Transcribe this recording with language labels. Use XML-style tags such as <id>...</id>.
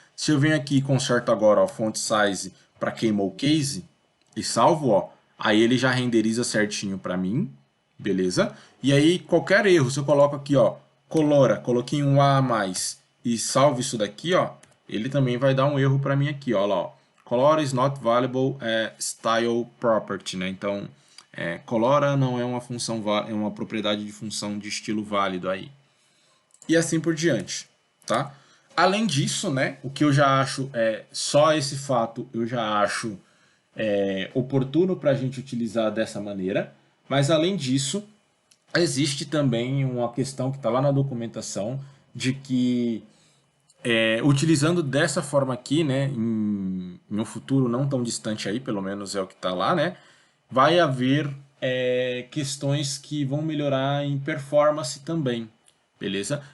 <pt>Se eu venho aqui e conserto agora o font size para Camel Case e salvo, ó, aí ele já renderiza certinho para mim, beleza? E aí qualquer erro, se eu coloco aqui, ó, colora, coloquei um A a mais e salvo isso daqui, ó, ele também vai dar um erro para mim aqui, ó, lá, ó.</pt> <en>Color is not valuable style property, né?</en> <pt>Então, colora não é uma função, é uma propriedade de função de estilo válido aí. E assim por diante, tá? Além disso, né, o que eu já acho, só esse fato eu já acho oportuno para a gente utilizar dessa maneira, mas além disso, existe também uma questão que está lá na documentação de que utilizando dessa forma aqui, né, em um futuro não tão distante aí, pelo menos é o que está lá, né, vai haver questões que vão melhorar em performance também, beleza?</pt>